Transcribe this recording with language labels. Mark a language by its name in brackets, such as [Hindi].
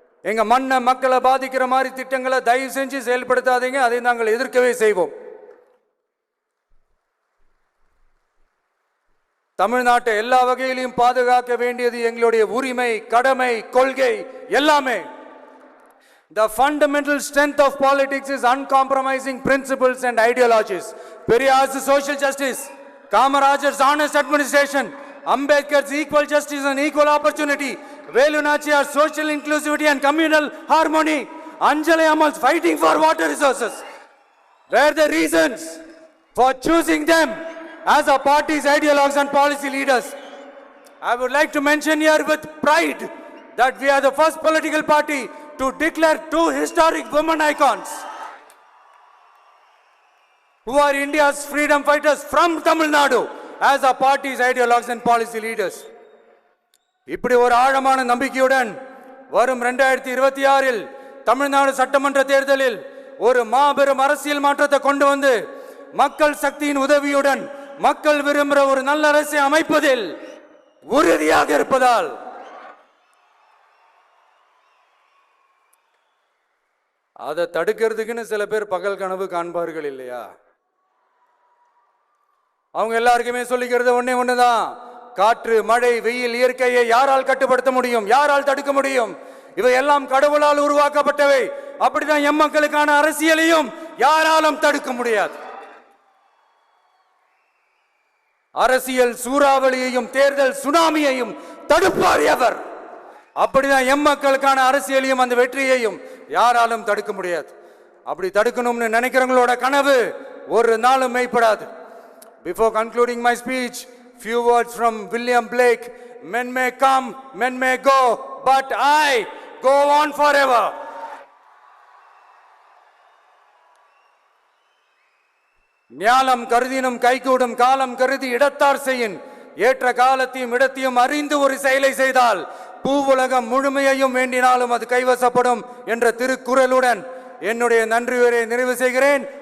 [Tamil] எங்க மண்ணை, மக்களை பாதிக்கிற மாதிரி திட்டங்களை தயவு செஞ்சு செயல்படுத்தாதீங்க, அதை நாங்கள் எதிர்க்கவே செய்வோம். தமிழ்நாட்டை எல்லா வகையிலும் பாதுகாக்க வேண்டியது எங்களுடைய உரிமை, கடமை, கொள்கை எல்லாமே. [English] The fundamental strength of politics is uncompromising principles and ideologies. Periyar's social justice, Kamarajar's honest administration, Ambedkar's equal justice and equal opportunity, Velu Nachiyar's social inclusivity and communal harmony, Anjali Amal's fighting for water resources were the reasons for choosing them as our party's ideologues and policy leaders. I would like to mention here with pride that we are the first political party to declare two historic women icons who are India's freedom fighters from Tamil Nadu as our party's ideologues and policy leaders. [Tamil] இப்படி ஒரு ஆழமான நம்பிக்கையுடன் வரும் 2026 தமிழ்நாடு சட்டமன்ற தேர்தலில் ஒரு மாபெரும் அரசியல் மாற்றத்தை கொண்டு வந்து மக்கள் சக்தியின் உதவியுடன் மக்கள் விரும்புகிற ஒரு நல்ல அரசை அமைப்பதில் உறுதியாக இருப்பதால் அதை தடுக்கிறதுக்குன்னு சில பேர் பகல் கனவு காண்பார்கள் இல்லையா? அவங்க எல்லாருக்குமே சொல்லிக்கிறது ஒண்ணுதான், காற்று, மழை, வெயில், இயற்கையை யாரால் கட்டுப்படுத்த முடியும்? யாரால் தடுக்க முடியும்? இவை எல்லாம் கடவுளால் உருவாக்கப்பட்டவை. அப்படிதான் எம் மக்களுக்கான அரசியலையும் யாராலும் தடுக்க முடியாது. அரசியல் சூறாவளியையும் தேர்தல் சுனாமியையும் தடுப்பார் எவர். அப்படிதான் எம் மக்களுக்கான அரசியலையும் அந்த வெற்றியையும் யாராலும் தடுக்க முடியாது. அப்படி தடுக்கணும்னு நினைக்கிறவங்களோட கனவு ஒரு நாளும் மெய்ப்படாது. [English] Before concluding my speech, few words from William Blake. Men may come, men may go, but I go on forever. [Tamil] ஞாலம் கருதினும் கைகூடும் காலம் கருதி இடத்தார் செய்யின். ஏற்ற காலத்தையும் இடத்தையும் அறிந்து ஒரு செயலை செய்தால் பூவுலகம் முழுமையையும் வேண்டினாலும் அது கைவசப்படும் என்ற திருக்குறளுடன் என்னுடைய நன்றியுரை நிறைவு செய்கிறேன்.